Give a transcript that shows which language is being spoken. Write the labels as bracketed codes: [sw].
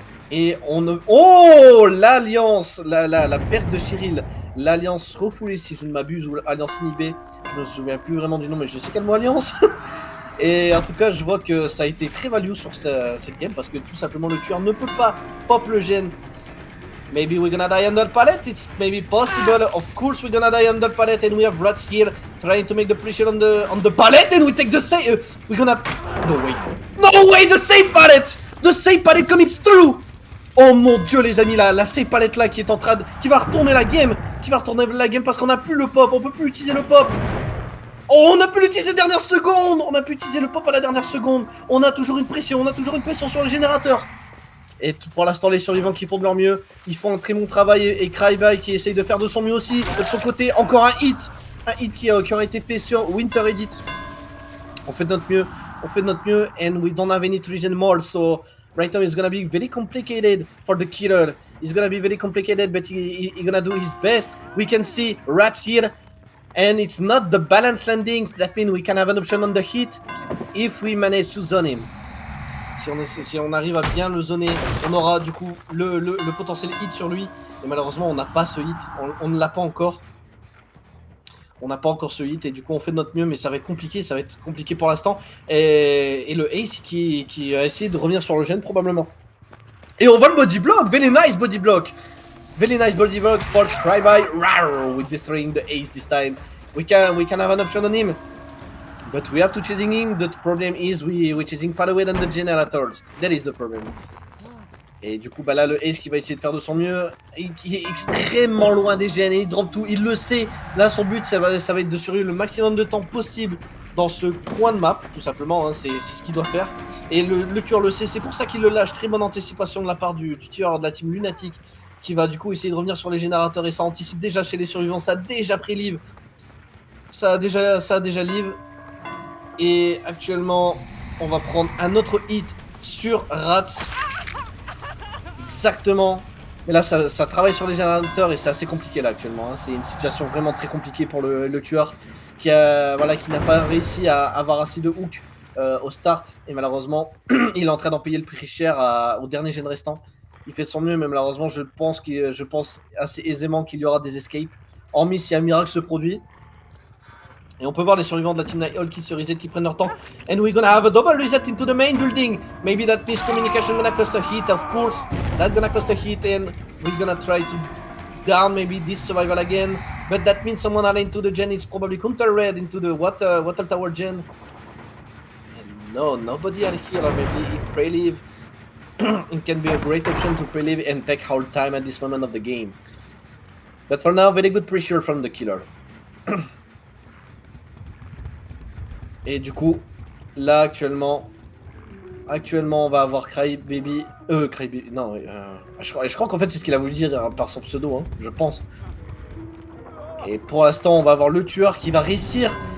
[fr] Et on ne... Oh, l'alliance, la perte de Cheryl, l'alliance refoulée si je ne m'abuse, ou l'alliance inhibée, je ne me souviens plus vraiment du nom, mais je sais quel mot alliance. Et en tout cas, je vois que ça a été très value sur cette game, parce que tout simplement le tueur ne peut pas pop le gène. [en] Maybe we're gonna die under palette, it's maybe possible. Of course we're gonna die under palette, and we have Rats here trying to make the pressure on the palette, and we take the save. We're gonna... No way, the save palette! The save palette commits through! [fr] Oh mon dieu les amis, la save palette là qui est en train de... Qui va retourner la game parce qu'on n'a plus le pop, on peut plus utiliser le pop. Oh, on a pu l'utiliser dernière seconde! On a pu utiliser le pop à la dernière seconde. On a toujours une pression sur le générateur. Et pour l'instant, les survivants qui font de leur mieux, ils font un très bon travail. Et Cryby qui essaye de faire de son mieux aussi. De son côté, encore un hit qui aurait été fait sur Winter Edit. On fait de notre mieux, [en] and we don't have any treason more. So right now it's gonna be very complicated for the killer. It's gonna be very complicated, but he's gonna do his best. We can see Rats here, and it's not the balanced landings. That means we can have an option on the hit if we manage to zone him. [fr] Si on arrive à bien le zoner, on aura du coup le potentiel hit sur lui. Et malheureusement, on n'a pas ce hit. On ne l'a pas encore. On n'a pas encore ce hit. Et du coup, on fait de notre mieux. Mais ça va être compliqué. Pour l'instant. Et le Ace qui a essayé de revenir sur le gène probablement. Et on va le body block. [en] Very nice body block. For Cryby. We're destroying the Ace this time. We can have an option on him. But we have to chasing him. The problem is we're chasing far away than the generators. That is the problem. [fr] Et du coup, bah là, le Ace qui va essayer de faire de son mieux. Il est extrêmement loin des gènes et il drop tout. Il le sait. Là, son but, ça va être de survivre le maximum de temps possible dans ce coin de map, tout simplement. Hein, c'est ce qu'il doit faire. Et le tueur le sait. C'est pour ça qu'il le lâche. Très bonne anticipation de la part du tueur de la team Lunatic, qui va du coup essayer de revenir sur les générateurs. Et ça anticipe déjà chez les survivants. Ça a déjà pré-live. Ça a déjà live. Et actuellement, on va prendre un autre hit sur Rats. Exactement. Mais là, ça travaille sur les générateurs et c'est assez compliqué là actuellement. Hein. C'est une situation vraiment très compliquée pour le tueur qui n'a pas réussi à avoir assez de hook au start. Et malheureusement, il est en train d'en payer le prix cher au dernier gène restant. Il fait de son mieux, mais malheureusement, je pense assez aisément qu'il y aura des escapes. Hormis si un miracle se produit. Et on peut voir les survivants de la team Night Hall qui se reset, qui prennent leur temps. [en] And we're gonna have a double reset into the main building. Maybe that miscommunication gonna cost a hit, of course. That's gonna cost a hit, and we're gonna try to down maybe this survival again. But that means someone are into the gen. It's probably counter red into the water tower gen. And no, nobody are here, or maybe he pre-live. It can be a great option to pre-live and take our time at this moment of the game. But for now, very good pressure from the killer. [fr] Et du coup, là actuellement, on va avoir Crybaby. Non, je crois qu'en fait c'est ce qu'il a voulu dire par son pseudo, hein, je pense. Et pour l'instant, on va avoir le tueur qui va réussir